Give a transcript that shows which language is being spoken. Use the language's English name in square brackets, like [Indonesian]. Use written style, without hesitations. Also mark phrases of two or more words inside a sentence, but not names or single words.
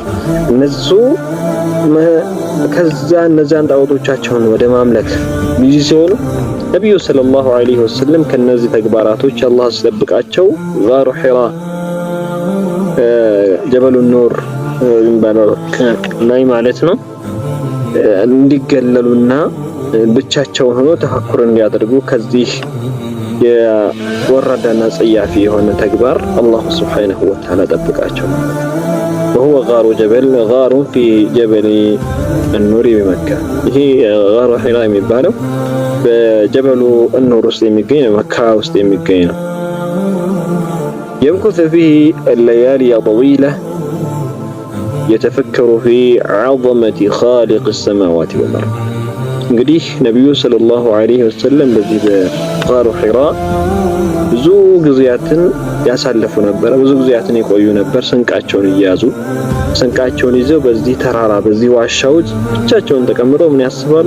[Amharic] እነዛን ጣዖቶቻቸውን ወደ ማምለክ ቢዚ ሲሆኑ ነብዩ [Arabic] صلى الله عليه وسلم [Amharic] ከነዚህ ተግባራቶች አላህ ሲጠብቃቸው [Arabic] غار حراء جبل النور [Amharic] የሚባለው ላይ ማለት ነው እንዲገለሉና ብቻቸውን ሆኖ ተፈኩር እንዲያደርጉ ከዚህ የወረደና ጸያፊ የሆነ ተግባር አላህ [Arabic] سبحانه وتعالى [Amharic] ጠብቃቸው። [Arabic] وهو غار في جبل النور بمكة። [Amharic] ይሄ [Arabic] غار حراء [Amharic] የሚባለው በጀበሉ النور ውስጥ የሚገኝ መካ ውስጥ የሚገኝ ነው። [Arabic] يمكث فيه الليالي طويلة يتفكر في عظمة خالق السماوات والأرض። [Amharic] እንግዲህ ነብዩ [Arabic] صلى الله عليه وسلم [Amharic] በዚህ በጋሩ ሒራ ብዙ ጊዜያትን ያሳለፉ ነበር። ብዙ ጊዜያትን የቆዩ ነበር። ስንቃቸውን ይዘው በዚህ ተራራ በዚህ ዋሻዎች ብቻቸውን ተቀምጠው ምን ያስባሉ?